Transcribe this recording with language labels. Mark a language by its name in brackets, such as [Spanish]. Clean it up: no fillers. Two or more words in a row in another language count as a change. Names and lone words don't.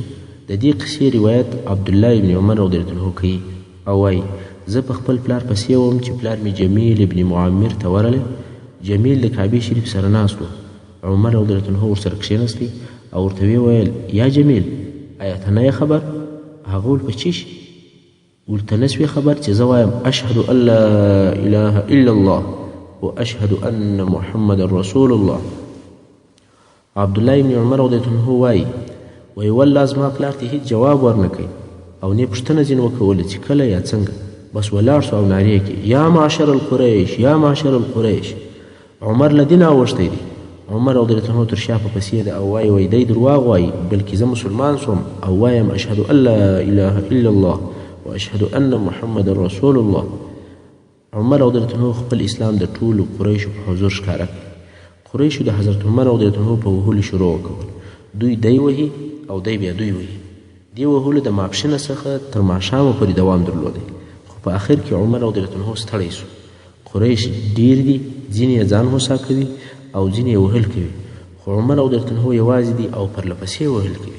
[Pashto] د دې قصې روایت عبدالله ابن عمر [Arabic] رضی الله عنه [Pashto] کوي او وایي زه په خپل پلار پسې وم چې پلار مې جمیل ابن معمر ته ورغلی. جمیل د کعبې شریف سره ناست و. عمر [Arabic] رضی الله عنه [Pashto] ورسره کښېنستی او ورته ویې ویل یا جمیل آیا ته نه یې خبر؟ هغه ویل په چی شي؟ ورته نه سوې خبر چې زه وایم [Arabic] اشهد ان لا اله الا الله و اشهد ان محمد رسول الله. [Pashto] عبدالله ابن عمر [Arabic] رضی الله عنه [Pashto] وایي والله زما پلار ته هیڅ جواب ورنه کوي او نه پوښتنه ځینې وکوله چې کله یا څنګه، بس ولاړ سو او نارې کړي [Arabic] یا معشر القریش یا معشر القریش. [Pashto] عمر له دین اوښتی دی. عمر [Arabic] رضی الله عنه [Pashto] تر شا په پسې ده او وایي دی درواغ وایي بلکې زه مسلمان سوم او وایم [Arabic] اشهد ان لا اله الا الله و اشهد ان محمد رسول الله. [Pashto] عمر [Arabic] رضی الله عنه [Pashto] خپل اسلام د ټولو قریشو په حضور ښکاره کړ. قریشو د حضرت عمر [Arabic] رضی الله عنه [Pashto] په وهلو شروع وکول. دوی دی وهي او دی بیا دوی وهي. دې وهلو د ماپښینه څخه تر ماښامه پورې دوام درلودی. خو په آخر کې عمر [Arabic] رضی الله عنه [Pashto] ستړی سو. قریش ډیر دي، ځینې یې ځان هوسا کوي او ځینې یې وهل کوي، خو عمر [Arabic] رضی الله عنه [Pashto] یوازې دي او پرله پسې وهل کوي.